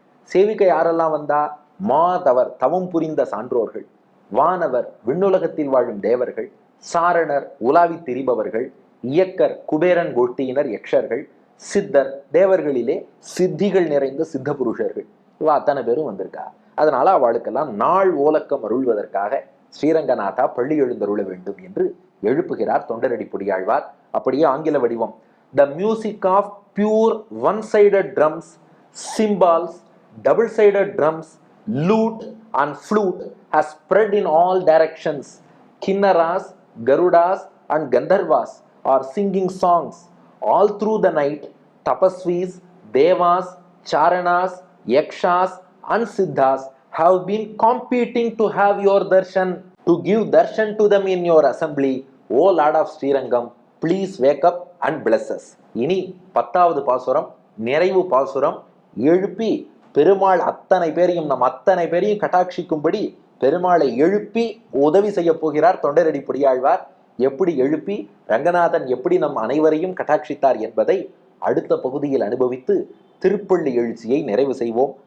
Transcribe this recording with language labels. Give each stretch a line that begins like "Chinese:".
Tamil: சேவிக்க யாரெல்லாம் வந்தா? மாதவர் தவம் புரிந்த சான்றோர்கள், வானவர் விண்ணுலகத்தில் வாழும் தேவர்கள், சாரணர் உலாவி திரிபவர்கள், இயக்கர் குபேரன் கோஷ்டியினர் யக்ஷர்கள், சித்தர் தேவர்களிலே சித்திகள் நிறைந்த சித்த புருஷர்கள். இவ அத்தனை பேரும் வந்திருக்கா. அதனால அவளுக்கெல்லாம் நாள் ஓலக்கம் அருள்வதற்காக ஸ்ரீரங்கநாதா பள்ளி எழுந்தருள வேண்டும் என்று எழுப்புகிறார் தொண்டரடி பொடியாழ்வார். அப்படியே ஆங்கில வடிவம்.
English: The music of pure one sided drums, cymbals, double-sided drums, lute and flute has spread in all directions. Kinnaras, Garudas and Gandharvas are singing songs. All through the night, Tapasvis, Devas, Charanas, Yakshas and Siddhas have been competing to have your darshan. To give darshan to them in your assembly, O Lord of Srirangam, please wake up and bless us.
Tamil: இனி 10வது பாசுரம், நிறைவு பாசுரம். எழுப்பி பெருமாள் அத்தனை பேரையும், நம் அத்தனை பேரையும் கட்டாட்சிக்கும்படி பெருமாளை எழுப்பி உதவி செய்ய போகிறார் தொண்டரடி பொடியாழ்வார். எப்படி எழுப்பி ரங்கநாதன் எப்படி நம் அனைவரையும் கட்டாட்சித்தார் என்பதை அடுத்த பகுதியில் அனுபவித்து திருப்பள்ளி எழுச்சியை நிறைவு செய்வோம்.